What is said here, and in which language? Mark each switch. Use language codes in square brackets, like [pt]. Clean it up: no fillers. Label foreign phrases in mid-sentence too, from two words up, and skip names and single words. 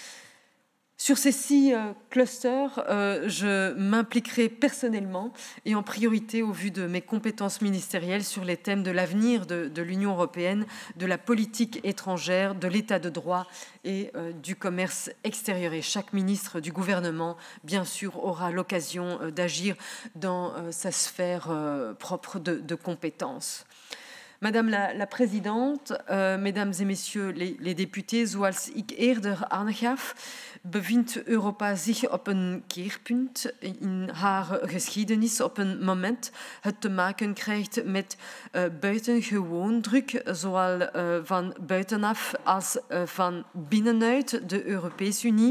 [fr] Sur ces 6 clusters, je m'impliquerai personnellement et en priorité au vu de mes compétences ministérielles sur les thèmes de l'avenir de l'Union européenne, de la politique étrangère, de l'état de droit et du commerce extérieur. Et chaque ministre du gouvernement, bien sûr, aura l'occasion d'agir dans sa sphère propre de compétences. Madame la Présidente, Mesdames et Messieurs les députés, [nl] zoals ik eerder aangaf, bevindt Europa zich op een keerpunt in haar geschiedenis, op een moment het te maken krijgt met buitengewoon druk, zowel van buitenaf als van binnenuit de Europese Unie.